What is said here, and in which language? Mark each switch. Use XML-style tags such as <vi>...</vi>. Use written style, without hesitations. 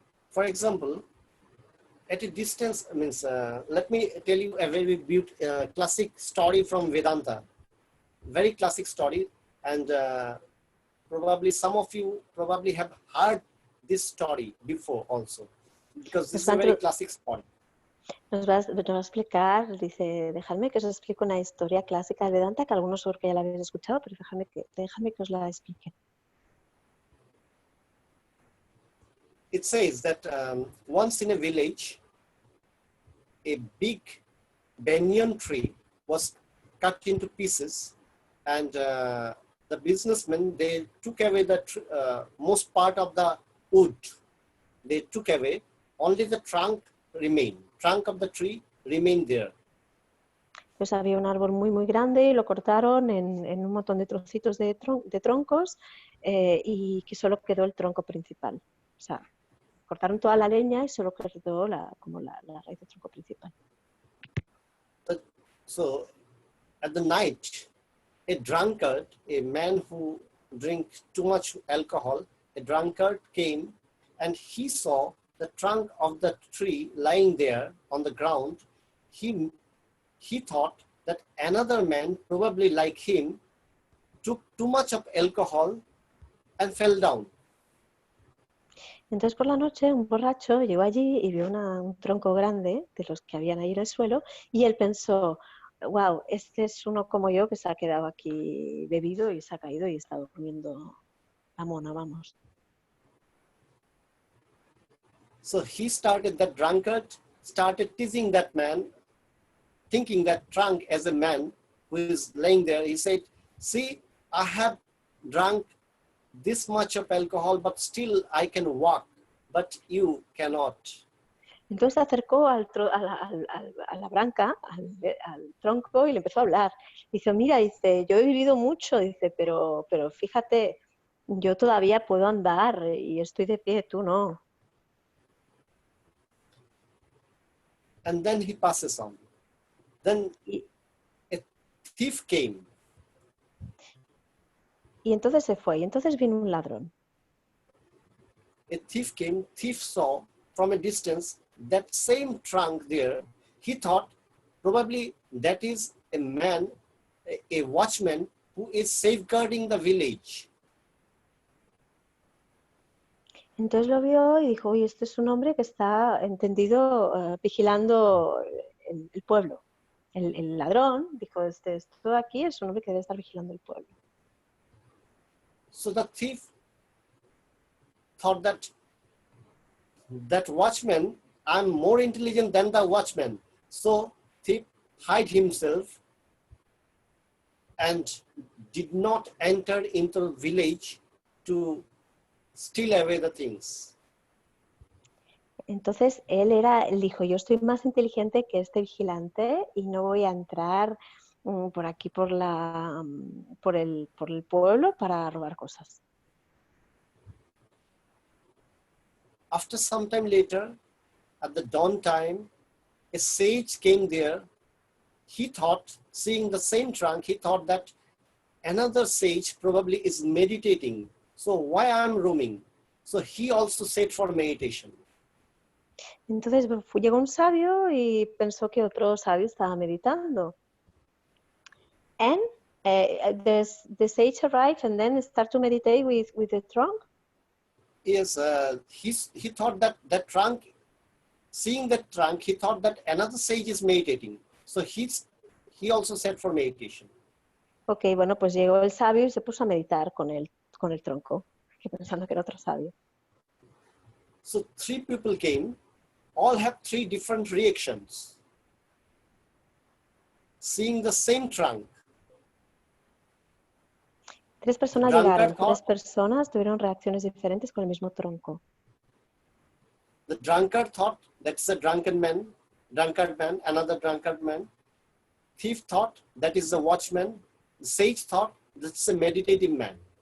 <en>For example, at a distance, let me tell you a very beautiful classic story from Vedanta, very classic story. And probably some of you probably have heard this story before also, because this is a very classic story.</en> <es>Nos va a explicar, dice, dejadme que os explique una historia clásica de Vedanta, que algunos seguro que ya la habéis escuchado, pero dejadme que os la explique.</es> <en>It says that once in a village, a big banyan tree was cut into pieces, and the businessmen, they took away the most part of the wood. They took away, only the trunk remained. Trunk of the tree remained there.</en> <es>Pues había un árbol muy grande y lo cortaron en un montón de trocitos de troncos y que solo quedó el tronco principal. O sea, cortaron toda la leña y solo quedó la raíz del tronco principal.</es> <en>So, at the night, a drunkard, a man who drinks too much alcohol, a drunkard came and he saw the trunk of the tree lying there on the ground. He thought that another man, probably like him, took too much of alcohol and fell down.</en> <es>Entonces por la noche un borracho llegó allí y vio un tronco grande de los que habían ahí en el suelo y él pensó, wow, este es uno como yo que se ha quedado aquí bebido y se ha caído y está durmiendo la mona, vamos.</es> <en>So that drunkard started teasing that man, thinking that trunk as a man who is laying there. He said, see, I have drunk this much of alcohol, but still I can walk, but you cannot.</en> <es>Entonces se acercó a la branca, al tronco, y le empezó a hablar. Dice, mira, dice, yo he vivido mucho, dice, pero fíjate, yo todavía puedo andar y estoy de pie, tú no.</es> <en>And then he passes on. Then a thief came.</en> <es>Y entonces se fue, y entonces vino un ladrón.</es> <en>A thief came, thief saw from a distance that same trunk there. He thought probably that is a man, a watchman who is safeguarding the village.</en> <es>Entonces lo vio y dijo, oye, este es un hombre que está, entendido, vigilando el pueblo. El ladrón dijo, esto de aquí es un hombre que debe estar vigilando el pueblo.</es> <en>So the thief thought that watchman, I'm more intelligent than the watchman. So thief hid himself and did not enter into the village to steal away the things.</en> <es>Entonces él dijo, yo estoy más inteligente que este vigilante y no voy a entrar por aquí por el pueblo para robar cosas.</es> <en>After some time later, at the dawn time, a sage came there. He thought, seeing the same trunk, he thought that another sage probably is meditating. So why I'm roaming? So he also set for meditation.</en> <es>Entonces llegó un sabio y pensó que otro sabio estaba meditando.</es> <en>And the sage arrived and then start to meditate with the trunk. Yes, he thought that trunk, seeing that trunk, he thought that another sage is meditating. So he also set for meditation.</en> <es>Ok, bueno, pues llegó el sabio y se puso a meditar con el tronco, pensando que era otro sabio.</es> <en>So 3 people came, all have 3 different reactions. Seeing the same trunk.</en> <es>3 personas llegaron, 3 personas tuvieron reacciones diferentes con el mismo tronco.</es> <en>The drunkard thought that's a drunkard man, another drunkard man. Thief thought that is the watchman. The sage thought that's a meditative man.</en>